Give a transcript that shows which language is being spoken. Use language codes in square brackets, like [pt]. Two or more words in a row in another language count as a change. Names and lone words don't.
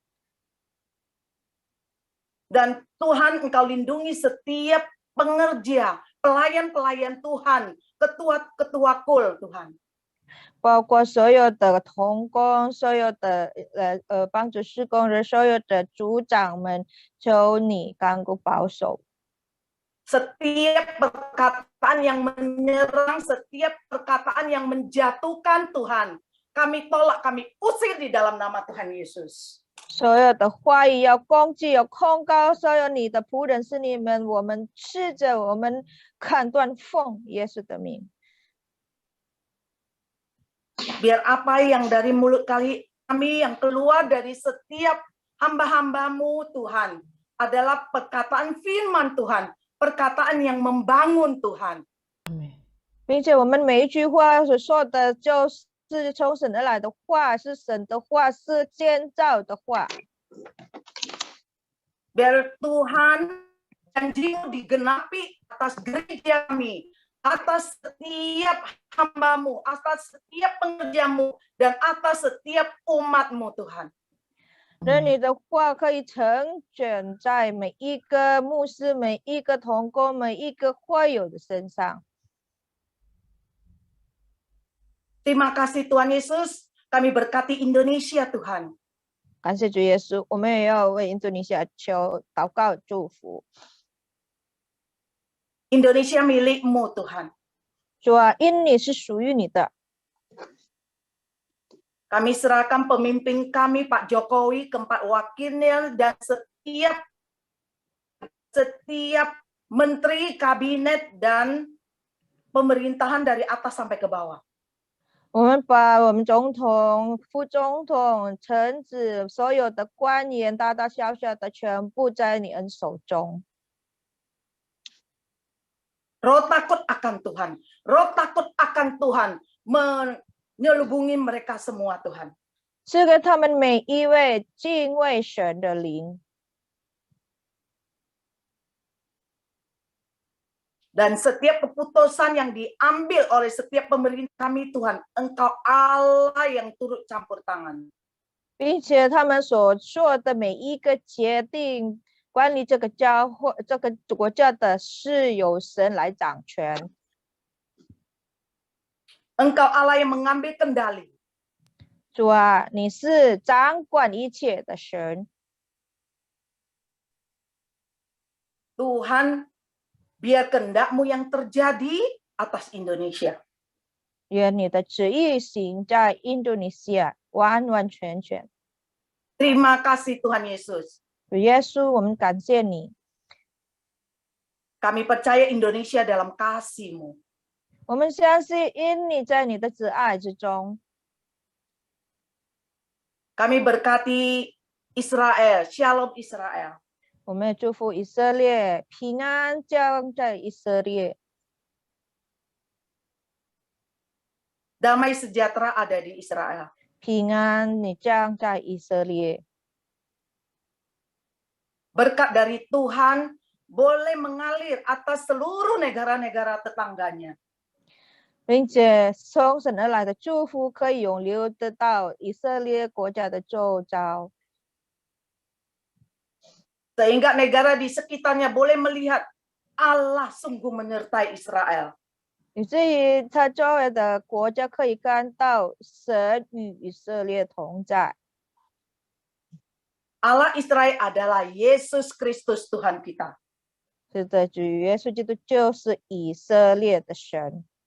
[id] Dan Tuhan Engkau lindungi setiap pengerja, pelayan-pelayan Tuhan, ketua-ketua kul Tuhan. [zh] 包括所有的同工，所有的帮助事工人，所有的组长们，求你看顾保守。 [id] Setiap perkataan yang menyerang, setiap perkataan yang menjatuhkan Tuhan, kami tolak, kami usir di dalam nama Tuhan Yesus. [zh] 所有的话语要攻击，要控告所有你的仆人是你们，我们斥责，我们砍断，奉耶稣的名。 [id] Biar apa yang dari mulut kami yang keluar dari setiap hamba-hambamu Tuhan adalah perkataan firman Tuhan, perkataan yang membangun Tuhan. [zh] 并且我们每一句话所说的，就是从神而来的话，是神的话，是建造的话。 [id] Biar Tuhan janjimu digenapi atas gereja kami, atas setiap hambamu, atas setiap pekerjamu, dan atas setiap umatmu Tuhan. [zh] 让你的话可以成全在每一个牧师、每一个同工、每一个会友的身上。 [id] Terima kasih Tuhan Yesus, kami berkati Indonesia Tuhan. [zh] 感谢主耶稣，我们也要为印度尼西亚求祷告祝福。 [id] Indonesia milikmu Tuhan. [zh] 主啊，因你是属于你的， [id] Kami serahkan pemimpin kami Pak Jokowi, keempat wakilnya, dan setiap menteri, kabinet, dan pemerintahan dari atas sampai ke bawah. [zh] 我们把我们总统、副总统、臣子，所有的官员，大大小小的，全部在你恩手中。 [id] Roh takut akan Tuhan, roh takut akan Tuhan menyelubungi mereka semua Tuhan. [zh] 赐给他们每一位敬畏神的灵。 [id] Dan setiap keputusan yang diambil oleh setiap pemerintah kami Tuhan, Engkau Allah yang turut campur tangan. [zh] 并且他们所做的每一个决定，关于这个教会、这个国家的，是由神来掌权。 [id] Engkau Allah yang mengambil kendali. [zh] 主啊，你是掌管一切的神。 [id] Tuhan, biar kehendak-Mu yang terjadi atas Indonesia. [zh] 愿你的旨意行在印度尼西亚，完完全全。 [id] Terima kasih Tuhan Yesus. [zh] 主耶稣，我们感谢你。 [id] Kami percaya Indonesia dalam kasih-Mu. [zh] 我们相信，因你在你的慈爱之中。 [id] Kami berkati Israel, Shalom Israel. [zh] 我们也祝福以色列平安降在以色列， [id] Damai sejahtera ada di Israel. [zh] 平安你降在以色列。 [id] Berkat dari Tuhan boleh mengalir atas seluruh negara-negara tetangganya. [zh] 并且从神而来的祝福可以永留得到以色列国家的周遭， [id] Sehingga negara di sekitarnya boleh melihat Allah sungguh menyertai Israel. [zh] 以至于他周围的国家可以看到神与以色列同在。 [id] Allah Israel adalah Yesus Kristus Tuhan kita. [zh] 是的，主耶稣基督就是以色列的神。